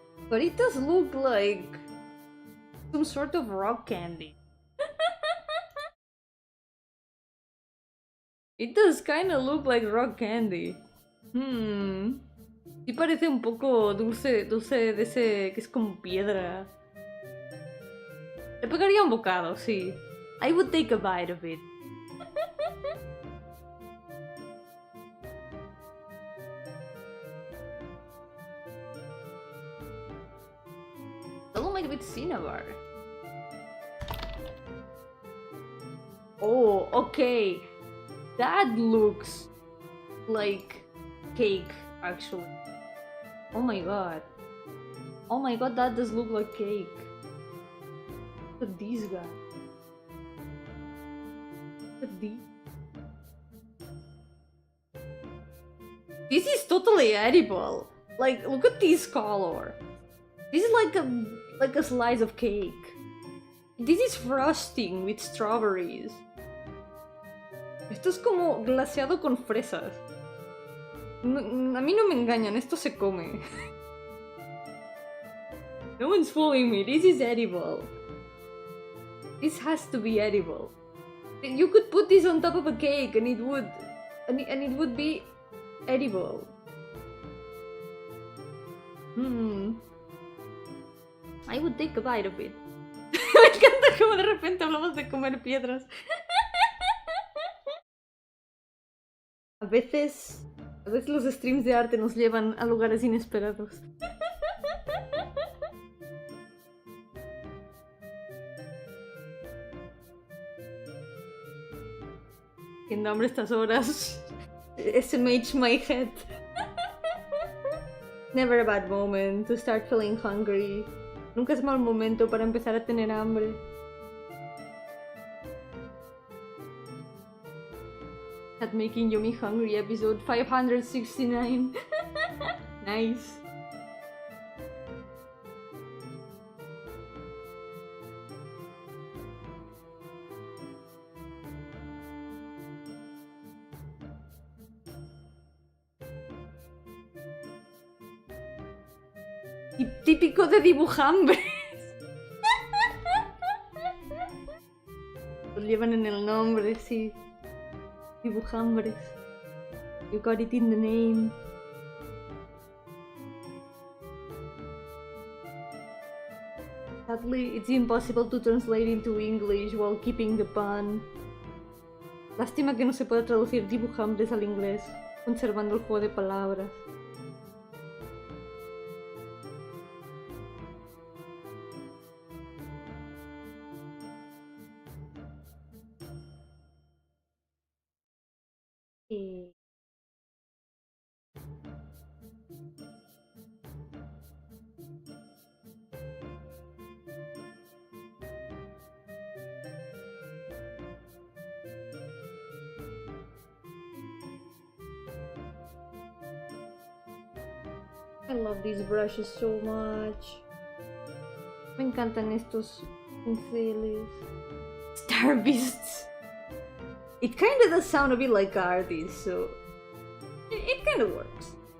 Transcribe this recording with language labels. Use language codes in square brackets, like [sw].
[en] But it does look like some sort of rock candy. It does kind of look like rock candy. [es] Sí parece un poco dulce de ese que es como piedra. Le pegaría un bocado, sí. [en] I would take a bite of it. With cinnabar. Oh, okay. That looks like cake, actually. Oh my god. Oh my god, that does look like cake. Look at these guys. Look at these. This is totally edible. Like, look at this color. This is like a slice of cake. This is frosting with strawberries. [es] Esto es como glaseado con fresas. No, a mí no me engañan, esto se come. [en] No one's fooling me, this is edible. This has to be edible. You could put this on top of a cake and it would be edible. I would take a bite of it. [es] Me encanta como de repente hablamos de comer piedras. A veces los streams de arte nos llevan a lugares inesperados. Haciendo hambre estas horas. [en] SMH my head. Never a bad moment to start feeling hungry. [es] Nunca es mal momento para empezar a tener hambre. [en] At Making Yomi Hungry episode 569. Nice. [es] Típico de dibujambres. Lo llevan en el nombre, sí. Dibujambres. [en] You got it in the name. Sadly, it's impossible to translate into English while keeping the pun. [es] Lástima que no se pueda traducir dibujantes al inglés, conservando el juego de palabras. Y... [en] I love these brushes so much. [es] Me encantan estos pinceles. [en] Star Beasts. It kinda does sound a bit like artists, so it kinda works.